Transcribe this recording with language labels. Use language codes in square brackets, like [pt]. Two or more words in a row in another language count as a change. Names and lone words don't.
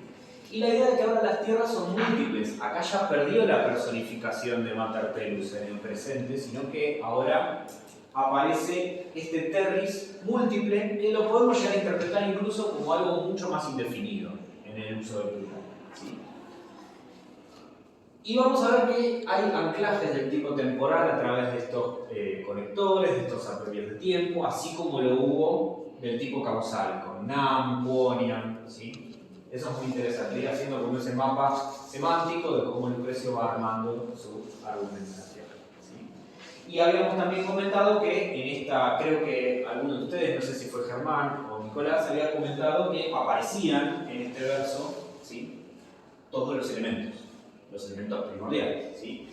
[es] Y la idea de que ahora las tierras son múltiples. Acá ya perdió la personificación de [la] Mater Tellus [es] en el presente, sino que ahora aparece este terris múltiple que lo podemos llegar a interpretar incluso como algo mucho más indefinido en el uso del plural, ¿sí? Y vamos a ver que hay anclajes del tipo temporal a través de estos conectores, de estos adverbios de tiempo, así como lo hubo del tipo causal, con [la] nam, quoniam, [es] ¿sí? Eso es muy interesante, ir haciendo como ese mapa semántico de cómo Lucrecio va armando su argumentación, ¿sí? Y habíamos también comentado que en esta, creo que alguno de ustedes, no sé si fue Germán o Nicolás, había comentado que aparecían en este verso, ¿sí?, todos los elementos primordiales, ¿sí?